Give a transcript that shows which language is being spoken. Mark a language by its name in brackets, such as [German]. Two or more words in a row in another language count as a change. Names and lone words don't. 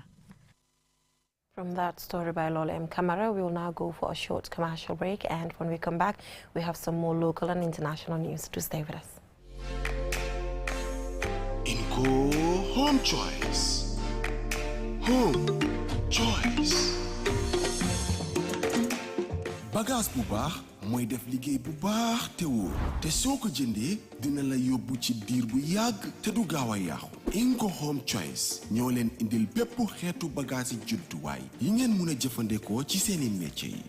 [English] From that story by Lola M. Camara, we will now go for a short commercial break, and when we come back, we have some more local and international news. To stay with us. Inco Home Choice. Home Choice. [Wolof] Bagage bu baax mooy def liggéey bu baax te wóor te soo ko jëndee dina la yóbbu ci diir bu yàgg te du gaaw a yàqu. Inco Home Choice ñoo leen indil bépp xeetu bagage yi jumtuwaay yi ngeen mën a jëfandikoo ci seeni métier yi.